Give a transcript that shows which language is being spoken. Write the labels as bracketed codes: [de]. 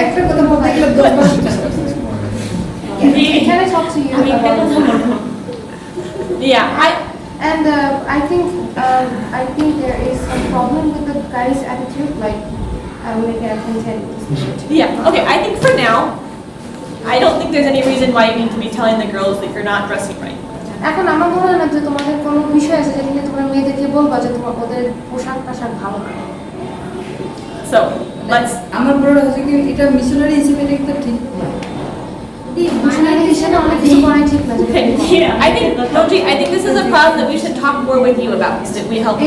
[bn] একটা কথা বলতে গেলে 10 বার চিন্তা করতে হয়। [en] Can I talk to you [bn] আমি একটা কথা [en] about [bn] বলবো। [en] Yeah, and I think there is some problem with the guy's attitude, like maybe I can tell you this. yeah. Okay, I think for now, I don't think there's any reason why you need to be telling the girls that you're not dressing right. [bn] এখন আমার মনে হয় না যে তোমাদের কোনো বিষয় আছে যেটা নিয়ে তোমরা মেয়েদেরকে বলবা যে তোমার ওদের পোশাক আশাক ভালো না। [en] So let's. [bn] আমার বড় হচ্ছে কি এটা মিশনারি হিসেবে দেখতে ঠিক না। মিশনারি হিসেবে অনেক কিছু করাই ঠিক না। [en] Okay, yeah, I think, Noji, I think this is a problem that we should talk more with you about, so that we help you